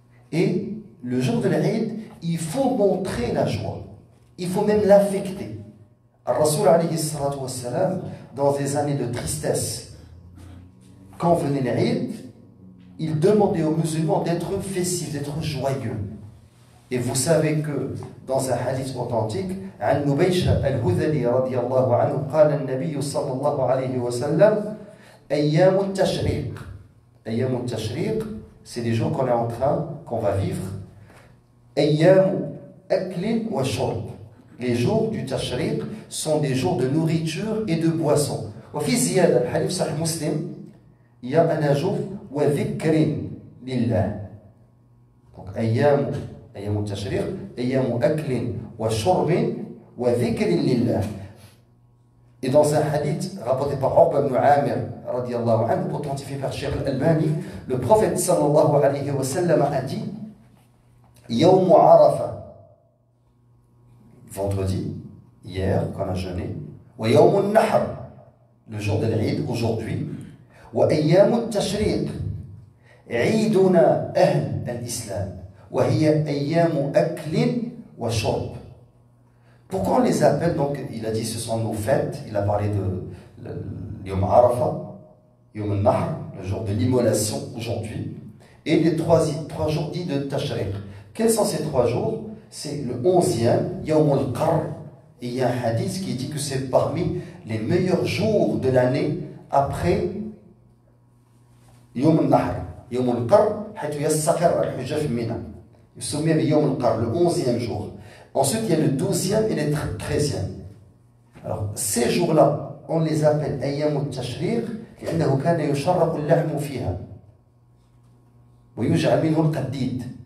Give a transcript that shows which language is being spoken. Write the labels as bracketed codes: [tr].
[fr] Et le jour de l'Eid, il faut montrer la joie. Il faut même l'affecter. Al-Rasoul [ar] alayhi salatu wassalam, [fr] dans des années de tristesse, quand venait l'Eid, il demandait aux musulmans d'être festifs, d'être joyeux. Et vous savez que dans un hadith authentique, [ar] عن نبيشة الهذلي رضي الله عنه قال النبي صلى الله عليه وسلم أيام التشريق. أيام التشريق, [fr] c'est les jours qu'on va vivre. [ar] أيام أكل وشرب. [fr] Les jours du tashriq sont des jours de nourriture et de boisson. [ar] وفي زيادة الحديث صحيح مسلم, [fr] il y a un ajout [ar] وذكر لله. [fr] Donc [ar] أيام التشريق أيام أكل وشرب وذكر لله. [fr] Et dans un hadith rapporté par Uqba ibn Amir radiyallahu anhu, authentifié par Cheikh Al-Albani, le prophète sallallahu alayhi wa sallam a dit Yawm Arafa, vendredi, hier, qu'on a jeûné, wa Yawm al-Nahr, le jour de l'Eid, aujourd'hui, wa Ayyam al-Tashriq, [ar] عيدنا أهل الإسلام وهي أيام أكل وشرب. [fr] Pourquoi on les appelle? Donc il a dit ce sont nos fêtes. Il a parlé de Yom Arafa, Yom al-Nahr, le jour de l'immolation aujourd'hui, et les trois jours dits de Tashriq. Quels sont ces 3 jours? C'est le 11e, Yom al-Qarr, et il y a un hadith qui dit que c'est parmi les meilleurs jours de l'année après Yom al-Nahr. [ar] Yom al-Qarr, حيث يستقر الحجاج في منى. يسمى بيوم القر, [fr] le 11e jour. Ensuite, il y a le 12e et le 13e. Alors, ces jours-là, on les appelle [ar] أيام التشريق لأنه كان يشرق اللحم فيها ويجعل منه القديد.